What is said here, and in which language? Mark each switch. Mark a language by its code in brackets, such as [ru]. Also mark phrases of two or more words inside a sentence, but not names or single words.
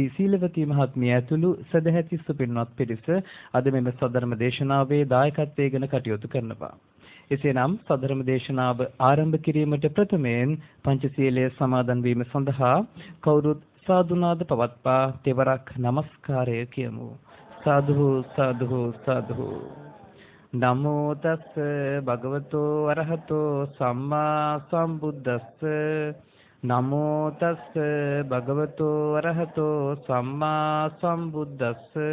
[si] සීලවති මහත්මිය ඇතුළු සදැහැති සුපින්වත් පිරිස අද මෙම සදර්ම දේශනාවේ දායකත්වයෙන් ගෙන කටයුතු කරනවා. එසේනම් සදරම දේශනාව ආරම්භ කිරීමට ප්‍රථමයෙන් පංචශීලය සමාදන් වීම සඳහා කවුරුත් සාදුනාද පවත්වා තෙවරක් নমස්කාරය කියමු. [pi] සාදු සාදු සාදු. නමෝ තස් භගවතෝ අරහතෝ සම්මා සම්බුද්දස්ස. නමෝ තස් භගවතෝ අරහතෝ සම්මා සම්බුද්දස්ස.